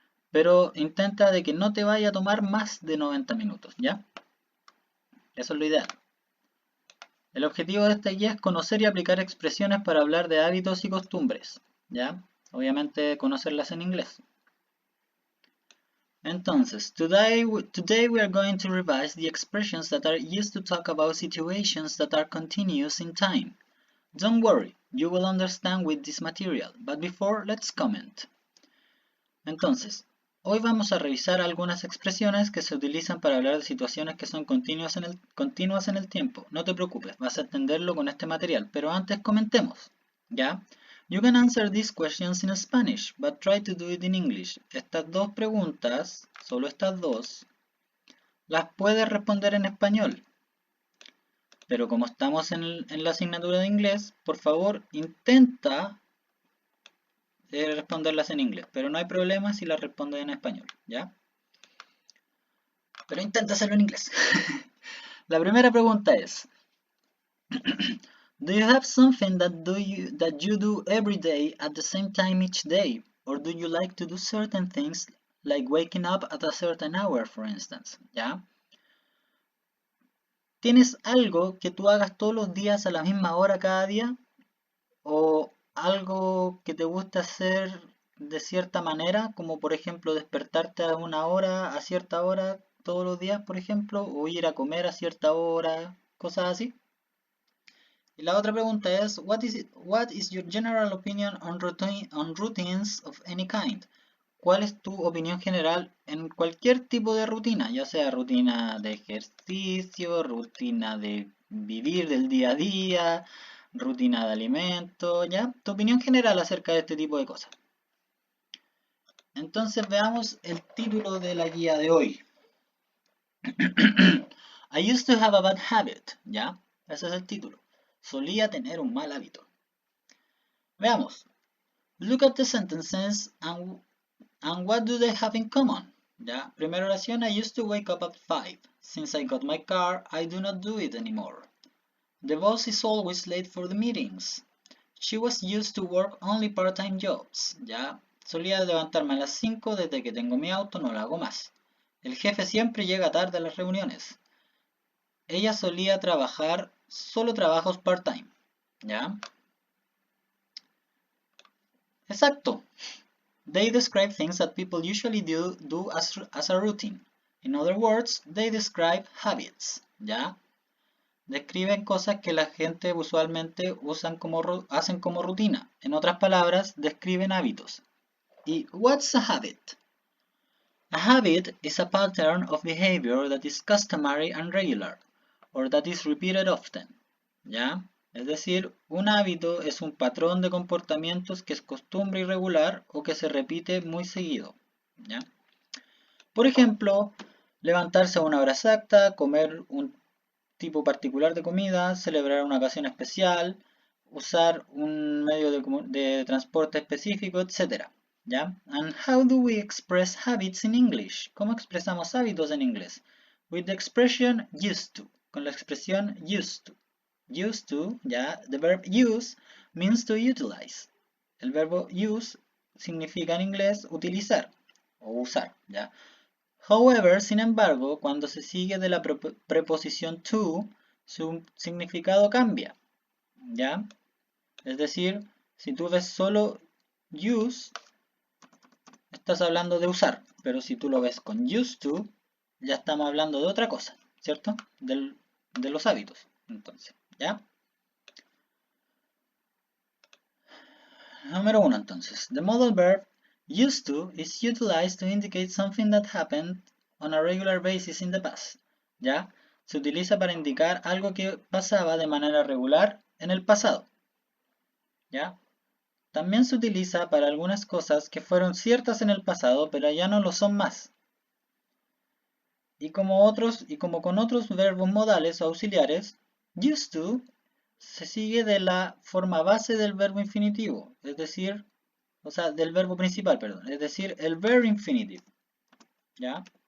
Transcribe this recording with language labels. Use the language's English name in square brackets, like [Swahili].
[Spanish] Pero intenta de que no te vaya a tomar más de 90 minutos, ¿ya? Eso es lo ideal. El objetivo de esta guía es conocer y aplicar expresiones para hablar de hábitos y costumbres, ¿ya? Obviamente conocerlas en inglés. [English] Entonces, today we are going to revise the expressions that are used to talk about situations that are continuous in time. Don't worry, you will understand with this material, but before, let's comment. [Spanish] Entonces, hoy vamos a revisar algunas expresiones que se utilizan para hablar de situaciones que son continuas en el tiempo. No te preocupes, vas a entenderlo con este material, pero antes comentemos, ¿ya? [English] You can answer these questions in Spanish, but try to do it in English. [Spanish] Estas dos preguntas, solo estas dos, las puedes responder en español. Pero como estamos en la asignatura de inglés, por favor intenta responderlas en inglés. Pero no hay problema si las respondes en español, ¿ya? Pero intenta hacerlo en inglés. La primera pregunta es, [English] do you have something that you do every day at the same time each day? Or do you like to do certain things like waking up at a certain hour, for instance? [Spanish] ¿Ya? ¿Tienes algo que tú hagas todos los días a la misma hora cada día? ¿O algo que te guste hacer de cierta manera, como por ejemplo despertarte a una hora, a cierta hora todos los días, por ejemplo, o ir a comer a cierta hora, cosas así? Y la otra pregunta es, [English] what is your general opinion on routines of any kind? [Spanish] ¿Cuál es tu opinión general en cualquier tipo de rutina, ya sea rutina de ejercicio, rutina de vivir del día a día, rutina de alimento, ya? Tu opinión general acerca de este tipo de cosas. Entonces veamos el título de la guía de hoy. [English] I used to have a bad habit, [Spanish] ¿ya? Ese es el título. Solía tener un mal hábito. Veamos. [English] Look at the sentences and what do they have in common? [Spanish] ¿Ya? Primera oración, [English] I used to wake up at 5. Since I got my car, I do not do it anymore. The boss is always late for the meetings. She was used to work only part-time jobs. [Spanish] ¿Ya? Solía levantarme a las 5, desde que tengo mi auto no lo hago más. El jefe siempre llega tarde a las reuniones. Ella solía trabajar solo trabajos part-time. ¿Ya? Exacto. [English] They describe things that people usually do as a routine. In other words, they describe habits. [Spanish] ¿Ya? Describen cosas que la gente usualmente hacen como rutina. En otras palabras, describen hábitos. [English] ¿Y what's a habit? A habit is a pattern of behavior that is customary and regular, or that is repeated often. [Spanish] ¿Ya? Es decir, un hábito es un patrón de comportamientos que es costumbre irregular o que se repite muy seguido. ¿Ya? Por ejemplo, levantarse a una hora exacta, comer un tipo particular de comida, celebrar una ocasión especial, usar un medio de transporte específico, etc. ¿Ya? [English] And how do we express habits in English? [Spanish] ¿Cómo expresamos hábitos en inglés? [English] With the expression used to, [Spanish] con la expresión [English] used to. Used to, ¿ya? The verb use means to utilize. [Spanish] El verbo use significa en inglés utilizar o usar, ¿ya? However, sin embargo, cuando se sigue de la preposición to, su significado cambia, ¿ya? Es decir, si tú ves solo use, estás hablando de usar, pero si tú lo ves con used to, ya estamos hablando de otra cosa, ¿cierto? De los hábitos, entonces, ¿ya? Número 1, entonces. [English] The modal verb used to is utilized to indicate something that happened on a regular basis in the past, ¿ya? [Spanish] Se utiliza para indicar algo que pasaba de manera regular en el pasado, ¿ya? También se utiliza para algunas cosas que fueron ciertas en el pasado, pero ya no lo son más. Y como con otros verbos modales o auxiliares, used to se sigue de la forma base del verbo infinitivo, es decir, o sea, del verbo principal, perdón, es decir, el verb infinitive, ¿ya?